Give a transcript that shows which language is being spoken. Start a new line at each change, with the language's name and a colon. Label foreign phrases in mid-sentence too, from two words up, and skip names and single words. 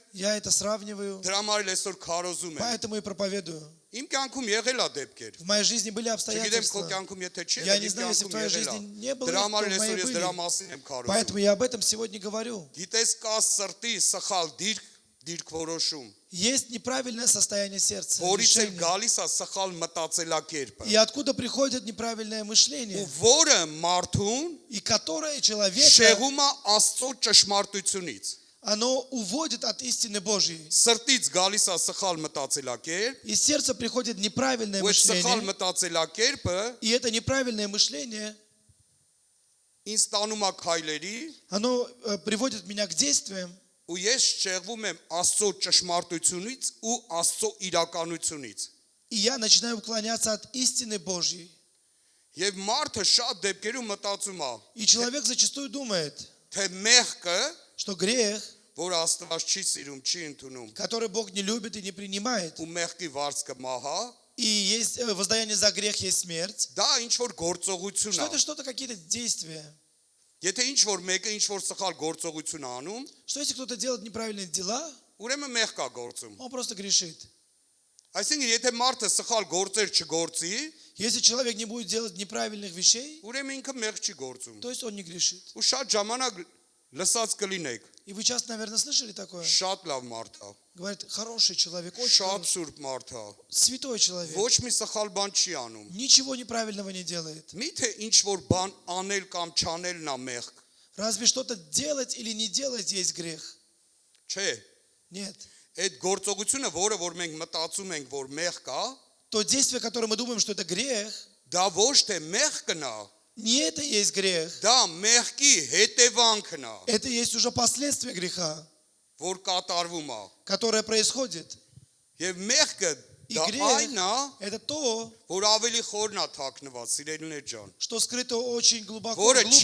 Russian: Я это сравниваю,
Armenian: դրա համար էլ այսօր քարոզում եմ։
Russian: поэтому и проповедую.
Armenian: Իմ կյանքում եղել է դեպքեր։
Russian: В моей жизни были
Armenian: Չգիտեմ քո
Russian: обстоятельства,
Armenian: կյանքում եթե չի,
Russian: Я
Armenian: եղել,
Russian: не
Armenian: իմ
Russian: знаю, если в
Armenian: կյանքում
Russian: твоей
Armenian: եղել
Russian: жизни
Armenian: է։
Russian: не было,
Armenian: Դրա համար
Russian: то в
Armenian: էլ
Russian: моей
Armenian: այսօր ես դրա
Russian: были.
Armenian: մասին եմ քարոզում։
Russian: Поэтому я об этом сегодня говорю.
Armenian: Գիտես կա սրտի սխալ դիրք որոշում,
Russian: Есть неправильное состояние сердца,
Armenian: որից էլ
Russian: решение.
Armenian: գալիս է սխալ մտածելակերպը։
Russian: И откуда приходит неправильное
Armenian: Ու
Russian: мышление,
Armenian: որը մարդուն
Russian: и которое человека,
Armenian: շեղում է Աստծո ճշմարտությունից։
Russian: оно уводит от истины Божьей.
Armenian: Սրտից գալիս է սխալ մտածելակերպ,
Russian: Из сердца приходит неправильное
Armenian: ու այդ սխալ
Russian: мышление,
Armenian: մտածելակերպը
Russian: и это неправильное мышление,
Armenian: ինձ տանում է քայլերի,
Russian: оно приводит меня к действиям,
Armenian: ու ես շեղվում եմ Աստծո ճշմարտությունից ու Աստծո իրականությունից։
Russian: и я начинаю уклоняться от истины Божьей.
Armenian: Եվ մարդը շատ դեպքերում մտածում է,
Russian: И человек зачастую думает,
Armenian: թե մեղքը,
Russian: что грех,
Armenian: որ Աստված չի սիրում, չի ընդունում,
Russian: который Бог не любит и не принимает,
Armenian: ու մեղքի վարձքը մահա,
Russian: и есть воздаяние за грех, есть смерть,
Armenian: դա ինչ որ գործողություն
Russian: что
Armenian: է։
Russian: это что-то, какие-то действия.
Armenian: Եթե ինչ որ մեկը ինչ որ սխալ գործողություն անում,
Russian: Что если кто-то делает неправильные дела,
Armenian: ուրեմն մեղ կա գործում։
Russian: Он просто грешит.
Armenian: Այսինքն եթե մարդը սխալ գործեր չգործի,
Russian: Если человек не будет делать неправильных вещей,
Armenian: ուրեմն ինքը մեղ չի գործում։
Russian: то есть он не грешит.
Armenian: Ու շատ ժամանակ լսած կլինեք,
Russian: И вы часто, наверное, слышали такое?
Armenian: շատ լավ մարդ է,
Russian: Говорит, хороший человек, очень
Armenian: շատ
Russian: хороший,
Armenian: սուրբ մարդ է,
Russian: святой человек.
Armenian: ոչ մի սխալ բան չի անում։
Russian: Ничего неправильного не делает.
Armenian: Միթե ինչ որ բան անել կամ չանելն է մեղ,
Russian: Разве что-то делать или не делать есть грех?
Armenian: չէ։
Russian: Нет.
Armenian: Այդ գործողությունը, որ մենք մտածում ենք, որ մեղ կա,
Russian: То действие, которое мы думаем, что это грех,
Armenian: դա ոչ թե մեղ կնա,
Russian: не это есть грех.
Armenian: դա մեղքի հետևանքն է,
Russian: Это есть уже последствия греха,
Armenian: որ կատարվում է։
Russian: которое происходит.
Armenian: Եվ մեղքը
Russian: И
Armenian: դա
Russian: грех
Armenian: այն է, –
Russian: это то,
Armenian: որ ավելի խորն է թաքնված, սիրելիներ ջան,
Russian: что скрыто очень глубоко,
Armenian: որը չի